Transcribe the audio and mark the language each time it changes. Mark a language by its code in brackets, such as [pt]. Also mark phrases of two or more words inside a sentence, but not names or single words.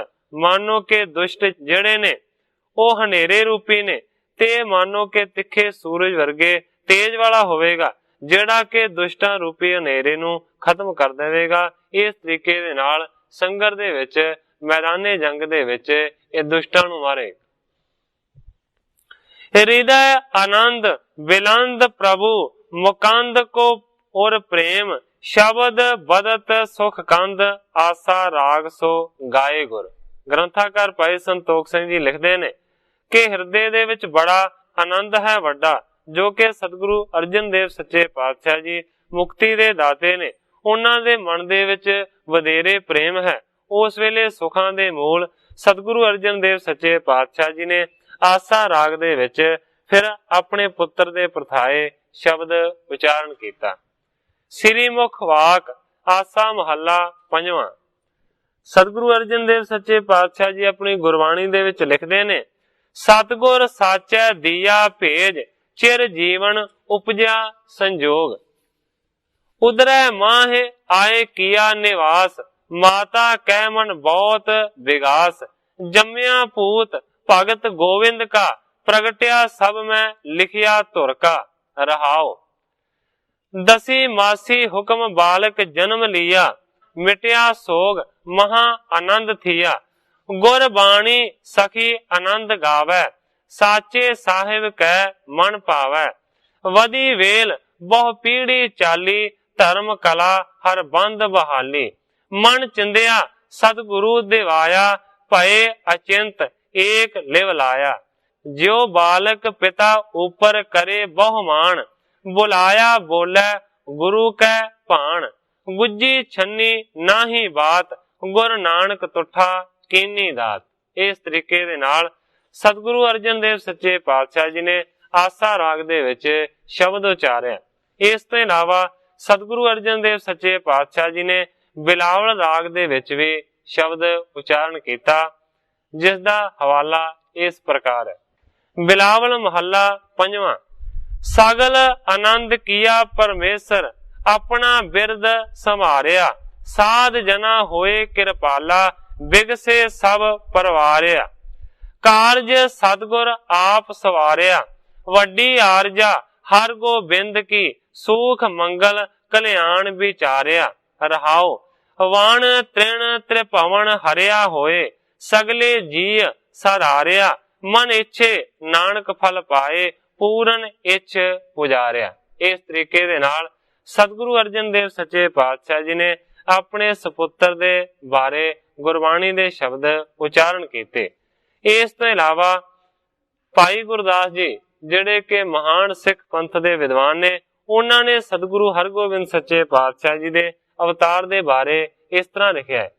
[pa] ਮਾਨੋ ਕਿ ਦੁਸ਼ਟ ਜਿਹੜੇ ਨੇ ਉਹ ਹਨੇਰੇ ਰੂਪੀ ਨੇ ਤੇ ਮਾਨੋ ਕਿ ਤਿੱਖੇ ਸੂਰਜ ਵਰਗੇ ਤੇਜ ਵਾਲਾ ਹੋਵੇਗਾ, ਜਿਹੜਾ ਕਿ ਦੁਸ਼ਟਾਂ ਰੂਪੀ ਹਨੇਰੇ ਨੂੰ ਖਤਮ ਕਰ ਦੇਵੇਗਾ। ਇਸ ਤਰੀਕੇ ਦੇ ਨਾਲ ਸੰਗਰ ਦੇ ਵਿੱਚ, ਮੈਦਾਨੇ ਜੰਗ ਦੇ ਵਿੱਚ ਇਹ ਦੁਸ਼ਟਾਂ ਨੂੰ ਮਾਰੇ। ਹਿਰਦੈ ਆਨੰਦ ਬਿਲੰਦ ਪ੍ਰਭੂ ਮੁਕੰਦ ਕੋ ਔਰ ਪ੍ਰੇਮ, ਸ਼ਬਦ ਬਦਤ ਸੁਖ ਕੰਦ, ਆਸਾ ਰਾਗ ਸੋ ਗਾਏ ਗੁਰ। ਗ੍ਰੰਥਾਕਾਰ ਭਾਈ ਸੰਤੋਖ ਸਿੰਘ ਜੀ ਲਿਖਤੇ ਨੇ ਕਿ ਹਿਰਦੇ ਦੇ ਵਿਚ ਬੜਾ ਆਨੰਦ ਹੈ ਵੱਡਾ, ਜੋ ਕਿ ਸਤਿਗੁਰੂ ਅਰਜਨ ਦੇਵ ਸੱਚੇ ਪਾਤਸ਼ਾਹ ਜੀ ਮੁਕਤੀ ਦੇ ਦਾਤੇ ਨੇ। ਉਨ੍ਹਾਂ ਦੇ ਮਨ ਦੇ ਵਿਚ ਵਧੇਰੇ ਪ੍ਰੇਮ ਹੈ। ਉਸ ਵੇਲੇ ਸੁਖਾਂ ਦੇ ਮੂਲ ਸਤਿਗੁਰੂ ਅਰਜਨ ਦੇਵ ਸੱਚੇ ਪਾਤਸ਼ਾਹ ਜੀ ਨੇ ਆਸਾ ਰਾਗ ਦੇ ਵਿਚ ਫਿਰ ਅਪਣੇ ਪੁੱਤਰ ਦੇ ਪ੍ਰਥਾਏ ਸ਼ਬਦ ਉਚਾਰਣ ਕੀਤਾ। ਸ੍ਰੀ ਮੁਖ ਵਾਕ ਆਸਾ ਮਹਲਾ ਪੰਜਵਾਂ। ਸਤਿਗੁਰੂ ਅਰਜਨ ਦੇਵ ਸੱਚੇ ਪਾਤਸ਼ਾਹ ਜੀ ਅਪਣੀ ਗੁਰਬਾਣੀ ਦੇ ਵਿਚ ਲਿਖਦੇ ਨੇ, ਸਤਿਗੁਰ ਸਾਚੈ ਦੀਆ ਭੇਜ, ਚਿਰ ਜੀਵਨ ਉਪਜਾ ਸੰਜੋਗ। ਉਦਰੈ ਮਾਹੇ ਆਏ ਕੀਆ ਨਿਵਾਸ, ਮਾਤਾ ਕੈ ਮਨ ਬਹੁਤ ਬਿਗਾਸ। ਜੰਮਿਆ ਪੂਤ ਭਗਤ ਗੋਵਿੰਦ ਕਾ, ਪ੍ਰਗਟਿਆ ਸਭ ਮਹਿ ਲਿਖਿਆ ਧੁਰ ਕਾ। ਰਹਾਉ ਦਸੀ ਮਾਸੀ ਹੁਕਮਿ ਬਾਲਕ ਜਨਮੁ ਲੀਆ, ਮਿਟਿਆ ਸੋਗੁ ਮਹਾ ਅਨੰਦੁ ਥੀਆ। ਗੁਰਬਾਣੀ ਸਖੀ ਅਨੰਦ ਗਾਵੈ, ਸਾਚੇ ਸਾਹਿਬ ਕੈ ਮਨ ਭਾਵੈ। ਵਧੀ ਵੇਲਿ ਬਹੁ ਪੀੜੀ ਚਾਲੀ, ਧਰਮ ਕਲਾ ਹਰਿ ਬੰਧਿ ਬਹਾਲੀ। ਮਨ ਚਿੰਦਿਆ ਸਤਿਗੁਰੂ ਦਿਵਾਇਆ, ਭਏ ਅਚਿੰਤ ਏਕ ਲਿਵ ਲਾਇਆ। ਜਿਉ ਬਾਲਕੁ ਪਿਤਾ ਊਪਰਿ ਕਰੇ ਬਹੁ ਮਾਣੁ, ਬੁਲਾਇਆ ਬੋਲੈ ਗੁਰੂ ਕੈ ਭਾਣਿ। ਗੁੱਝੀ ਛੰਨੀ ਨਾਹੀ ਬਾਤ, ਗੁਰੁ ਨਾਨਕੁ ਤੁਠਾ ਕੀਨੀ ਦਾਤਿ। ਇਸ ਤਰੀਕੇ ਦੇ ਨਾਲ ਸਤਿਗੁਰੂ ਅਰਜਨ ਦੇਵ ਸੱਚੇ ਪਾਤਸ਼ਾਹ ਜੀ ਨੇ ਆਸਾ ਰਾਗ ਦੇ ਵਿਚ ਸ਼ਬਦ ਉਚਾਰਿਆ। ਇਸ ਤੋਂ ਇਲਾਵਾ ਸਤਿਗੁਰੂ ਅਰਜਨ ਦੇਵ ਸੱਚੇ ਪਾਤਸ਼ਾਹ ਜੀ ਨੇ ਬਿਲਾਵਲ ਰਾਗ ਦੇ ਵਿਚ ਭੀ ਸ਼ਬਦ ਉਚਾਰਣ ਕੀਤਾ, ਜਿਸ ਦਾ ਹਵਾਲਾ ਇਸ ਪ੍ਰਕਾਰ ਹੈ। ਬਿਲਾਵਲ ਮਹਲਾ ਪੰਜਵਾਂ। ਸਗਲ ਅਨੰਦੁ ਕੀਆ ਪਰਮੇਸਰਿ, ਅਪਣਾ ਬਿਰਦੁ ਸਮ੍ਹਾਰਿਆ। ਸਾਧ ਜਨਾ ਹੋਏ ਕਿਰਪਾਲਾ, ਬਿਗਸੇ ਸਭ ਪਰਵਾਰਿਆ। ਕਾਰਜੁ ਸਤਿਗੁਰਿ ਆਪਿ ਸਵਾਰਿਆ, ਵਡੀ ਆਰਜਾ ਹਰਿ ਗੋਬਿੰਦ ਕੀ। ਸੂਖ ਮੰਗਲ ਕਲਿਆਣ ਬੀਚਾਰਿਆ। ਰਹਾਉ ਵਣ ਤ੍ਰਿਣ ਤ੍ਰਿਭਵਣ ਹਰਿਆ ਹੋਏ, ਸਗਲੇ ਜੀਅ ਸਾਧਾਰਿਆ। ਮਨ ਇਛੇ ਨਾਨਕ ਫਲ ਪਾਏ, ਪੂਰਨ ਇਛ ਪੁਜਾਰਿਆ। ਇਸ ਤਰੀਕੇ ਦੇ ਨਾਲ ਸਤਿਗੁਰੂ ਅਰਜਨ ਦੇਵ ਸੱਚੇ ਪਾਤਸ਼ਾਹ ਜੀ ਨੇ ਅਪਣੇ ਸਪੁੱਤਰ ਦੇ ਬਾਰੇ ਗੁਰਬਾਣੀ ਦੇ ਸ਼ਬਦ ਉਚਾਰਣ ਕੀਤੇ। ਇਸ ਤੋਂ ਇਲਾਵਾ ਭਾਈ ਗੁਰਦਾਸ ਜੀ ਜਿਹੜੇ ਕੇ ਮਹਾਨ ਸਿੱਖ ਪੰਥ ਦੇ ਵਿਦਵਾਨ ਨੇ, ਉਨ੍ਹਾਂ ਨੇ ਸਤਿਗੁਰੂ ਹਰਗੋਬਿੰਦ ਸੱਚੇ ਪਾਤਸ਼ਾਹ ਜੀ ਦੇ ਅਵਤਾਰ ਦੇ ਬਾਰੇ ਇਸ ਤਰ੍ਹਾਂ ਲਿਖਿਆ ਹੈ।